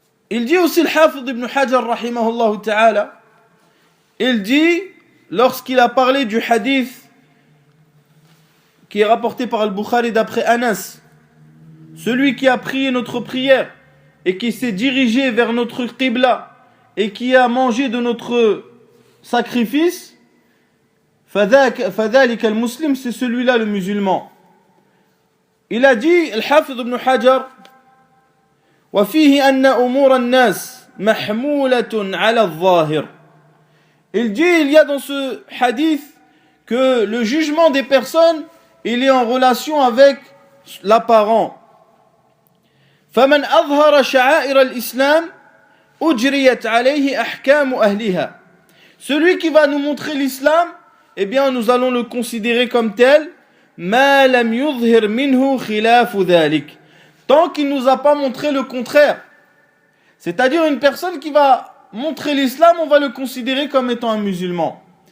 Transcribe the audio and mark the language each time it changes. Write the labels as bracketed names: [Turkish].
[French] Il dit aussi le Hafid ibn Hajar, rahimahullah ta'ala, il dit, lorsqu'il a parlé du hadith qui est rapporté par Al-Bukhari d'après Anas, celui qui a prié notre prière et qui s'est dirigé vers notre qibla et qui a mangé de notre sacrifice, [Arabic] fadhalika al-muslim, [French] c'est celui-là le musulman. Il a dit, Al-Hafid ibn Hajar, [Arabic] وفيه أن أمور الناس محمولة على الظاهر. [French] Il dit, il y a dans ce hadith que le jugement des personnes, il est en relation avec l'apparent. [Arabic] فمن أظهر شعائر الإسلام أجريت عليه أحكام أهلها. [French] Celui qui va nous montrer l'islam, eh bien nous allons le considérer comme tel. [Arabic] ما لم يظهر منه خلاف ذلك. [French] Tant qu'il ne nous a pas montré le contraire. C'est-à-dire une personne qui va montrer l'islam, on va le considérer comme étant un musulman.